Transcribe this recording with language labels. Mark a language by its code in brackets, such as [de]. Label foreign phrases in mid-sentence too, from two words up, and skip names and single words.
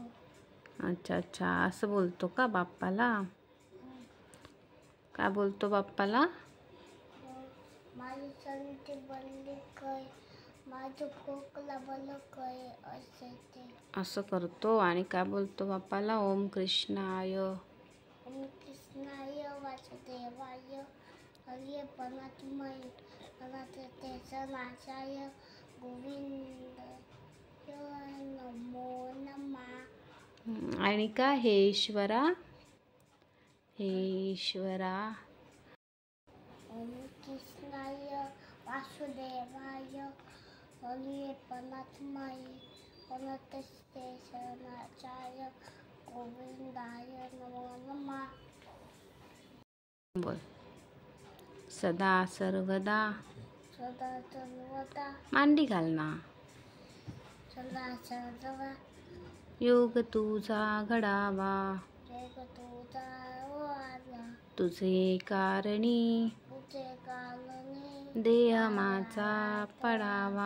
[mr] अच्छा अच्छा, असं बोलतो का बाप्पाला? काय बोलतो बाप्पाला? माझी सर्दी बोलली काय, माझं खोकला बोललो काय, असं ते. असं करतो. आणि काय बोलतो बाप्पाला? [sa] ओम कृष्णाय ओम कृष्णाय वासुदेवाय हरिये परमात्मय त्याचा नाशाय गोविंद नमो नमः. [mr] आणि का हे ईश्वरा, हे ईश्वरा. ओम कृष्णाय वासुदेवाय हरिये परमात्मय त्याचा नाशाय गोविंदाय नमो नमः. बोल. सदा सर्वदा. सदा सर्वदा. मांडी घाल ना. सदा सर्वदा. योग तुझा घडावा. योग तुझा वाढवा. तुझे कारणी. तुझे कारणी. देह माझा पडावा.